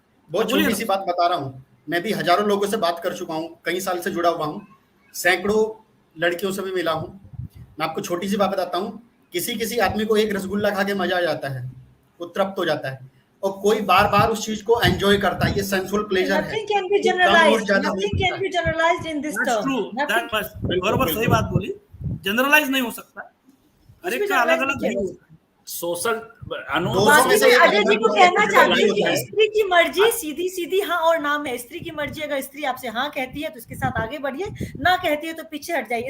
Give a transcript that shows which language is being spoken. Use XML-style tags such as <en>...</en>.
<hi>बहुत छोटी सी बात बता रहा हूँ। मैं भी हजारों लोगों से बात कर चुका हूँ, कई साल से जुड़ा हुआ हूँ, सैकड़ों लड़कियों से भी मिला हूँ। मैं आपको छोटी सी बात बताता हूँ, किसी आदमी को एक रसगुल्ला खा के मजा आ जाता है, वो तृप्त हो जाता है, और कोई बार बार उस चीज को एंजॉय करता है। ये सेंसुअल प्लेजर है।</hi> <en>Nothing can be generalized. Nothing can be generalized in this term. That was</en> <hi>बराबर सही बात बोली। जनरलाइज नहीं हो सकता, हर एक का अलग अलग व्यू होता है। सोशल अजय जी को कहना चाहती है कि स्त्री की मर्जी सीधी सीधी हाँ और ना में। स्त्री की मर्जी, अगर स्त्री आपसे हाँ कहती है तो उसके साथ आगे बढ़िए, ना कहती है तो पीछे हट जाइए।</hi>